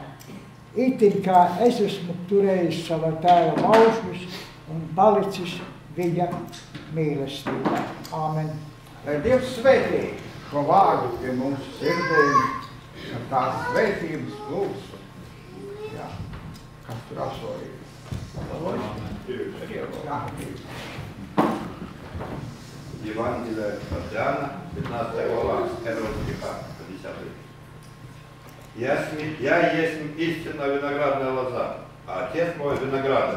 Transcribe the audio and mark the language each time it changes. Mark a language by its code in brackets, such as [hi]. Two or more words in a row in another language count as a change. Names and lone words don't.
[lv] Itin kā es esmu turējis sava tēva baušļus un palicis viņa mīlestībā. Āmen. Lai Dievs svētī šo vārdu pie mums sirdēm, ka tās svētības lūgs. Kas tur asolīja? [ru] Евангелие от Иоанна, 15 глава, 1 стиха, 50. Я есть истинно виноградная лоза, а отец мой виноградарь.